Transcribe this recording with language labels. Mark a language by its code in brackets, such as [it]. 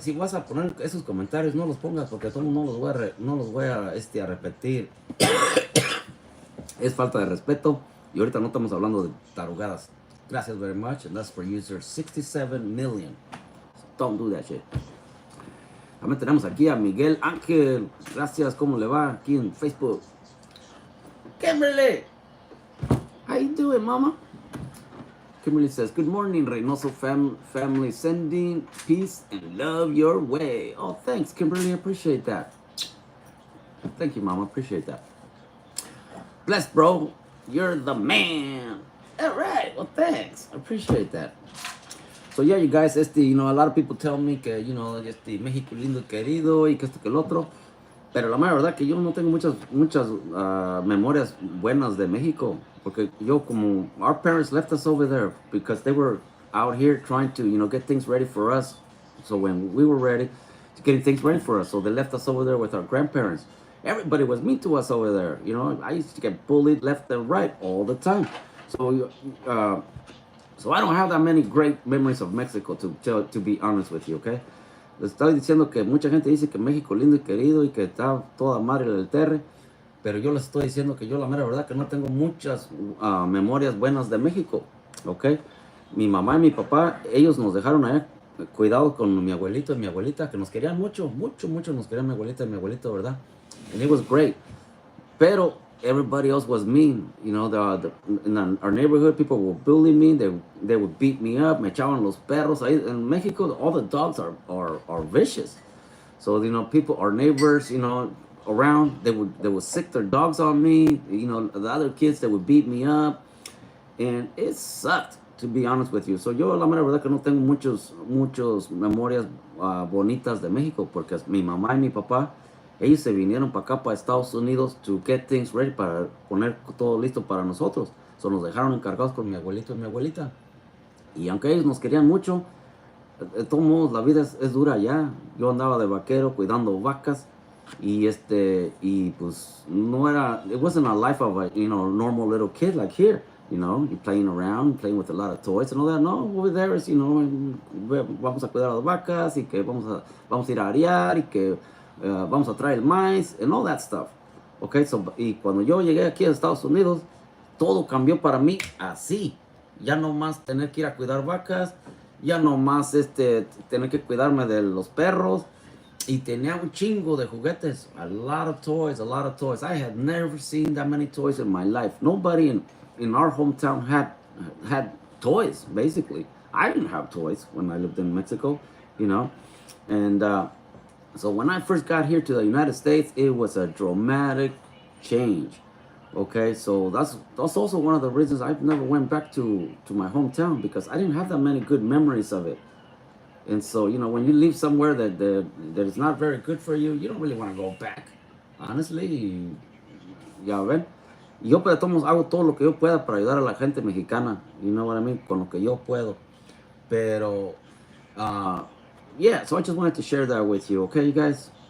[es] Si vas a poner esos comentarios, no los pongas porque todos no los voy a repetir. Es falta de respeto. Y ahorita no estamos hablando de tarugadas. Gracias [en] very much. And that's for user 67 million. So don't do that shit. [es] También tenemos aquí a Miguel Ángel. Gracias, ¿cómo le va? Aquí en Facebook. Kimberly! [en] How you doing, mama? Kimberly says, good morning, Reynoso family. Sending peace and love your way. Oh, thanks, Kimberly. I appreciate that. Thank you, mama. Appreciate that. Bless, bro. You're the man. All right. Well, thanks. I appreciate that. So, yeah, you guys, a lot of people tell me [es] que, México lindo y querido y que esto que el otro. Pero la mera verdad que yo no tengo muchas memorias buenas de México. Porque [en] our parents left us over there because they were out here trying to, get things ready for us. So when we were ready, getting things ready for us. So they left us over there with our grandparents. Everybody was mean to us over there. I used to get bullied left and right all the time. So I don't have that many great memories of Mexico, to be honest with you, okay? [es] Les estoy diciendo que mucha gente dice que México lindo y querido y que está toda madre del terre, pero yo les estoy diciendo que yo la mera verdad que no tengo muchas memorias buenas de México, okay? Mi mamá y mi papá, ellos nos dejaron allá cuidado con mi abuelito y mi abuelita, que nos querían mucho nos querían mi abuelita y mi abuelito, ¿verdad? [en] And it was great. [es] Pero [en] everybody else was mean. In our neighborhood, people would bully me. They would beat me up. [es] Me echaban los perros. [en] In Mexico, all the dogs are vicious. So, people, our neighbors, around, they would sick their dogs on me. The other kids, they would beat me up. And it sucked, to be honest with you. [es] So, yo la mera verdad que no tengo muchos memorias bonitas de México, porque mi mamá y mi papá, ellos se vinieron para acá, para Estados Unidos, [en] to get things ready, [es] para poner todo listo para nosotros. So nos dejaron encargados con mi abuelito y mi abuelita. Y aunque ellos nos querían mucho, de todos modos, la vida es dura allá. Yo andaba de vaquero cuidando vacas. Y pues no era, [en] it wasn't a life of a, normal little kid like here. You're playing around, playing with a lot of toys and all that. [es] No, [en] over there is, [es] vamos a cuidar a las vacas y que vamos a ir a arear y que vamos a traer el maíz [en] and all that stuff. [es] Okay, y cuando yo llegué aquí a Estados Unidos, todo cambió para mí así. Ya no más tener que ir a cuidar vacas, ya nomás tener que cuidarme de los perros. Y tenía un chingo de juguetes. [en] A lot of toys, a lot of toys. I had never seen that many toys in my life. Nobody in our hometown had toys, basically. I didn't have toys when I lived in Mexico, you know. And so when I first got here to the United States, it was a dramatic change. Okay, so that's also one of the reasons I've never went back to my hometown, because I didn't have that many good memories of it. And so, you know, when you leave somewhere that is not very good for you, you don't really want to go back. Honestly, [es] ya ven. Yo pues, de todos modos, hago todo lo que yo pueda para ayudar a la gente mexicana. [en] You know what I mean? [es] Con lo que yo puedo. [en] Pero, uh, yeah, so I just wanted to share that with you. Okay, you guys?